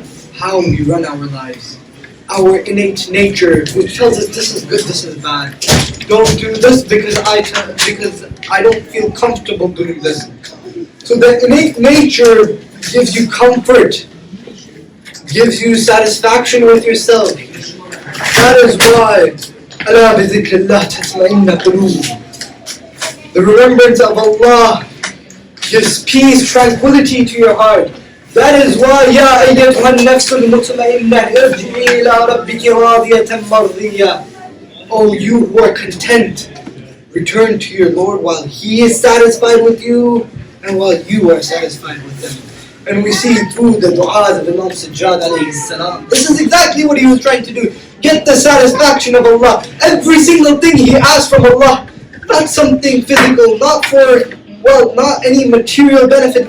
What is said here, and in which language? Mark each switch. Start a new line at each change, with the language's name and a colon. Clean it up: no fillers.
English: How we run our lives. Our innate nature, which tells us this is good, this is bad. Don't do this because I don't feel comfortable doing this. So the innate nature gives you comfort, gives you satisfaction with yourself. That is why
Arabic: أَلَا بِذِكْرِ اللَّهِ تَطْمَئِنُّ الْقُلُوبُ.
English: The remembrance of Allah gives peace, tranquility to your heart. That is why
Arabic: يَا أَيَّتُهَا النَّفْسُ الْمُطْمَئِنَّةُ ارْجِعِي إِلَىٰ رَبِّكِ رَاضِيَةً مَرْضِيَّةً.
English: Oh, you who are content, return to your Lord while He is satisfied with you and while you are satisfied with Him. And we see through the du'as of Imam Sajjad alayhi salam, this is exactly what he was trying to do. Get the satisfaction of Allah. Every single thing he asked from Allah, not something physical, not any material benefit.